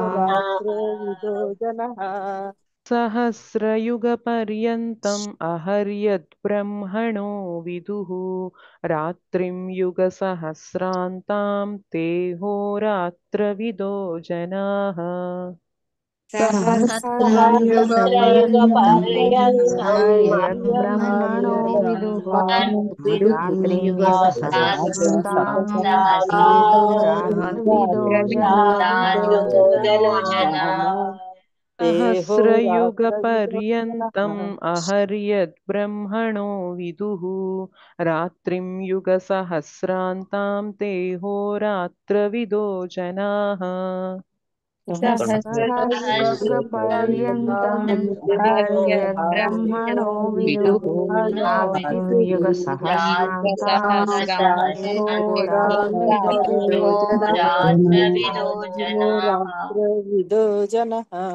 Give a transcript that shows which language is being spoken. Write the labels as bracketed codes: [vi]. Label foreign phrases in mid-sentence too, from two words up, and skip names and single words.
[sa] सहस्रयुग पर्यन्तं अहर्यद् ब्रह्मणो विदुः रात्रिं युग सहस्रान्तां देहोरात्रविदो जनाः सहस्रयुग पर्यन्तं अहर्यद् ब्रह्मणो विदुः रात्रियुग सहस्रान्तां देहोरात्रविदो सहस्रयुगपर्यन्तम् अहर्यद्ब्रह्मणो विदुः रात्रिं युगसहस्रान्तां तेहोरात्रविदो जनाः सहस्रयुगपर्यन्तं अहर्यद्ब्रह्मणो विदुः रात्रियुग सहस्रान्तां रात्रविदो जनः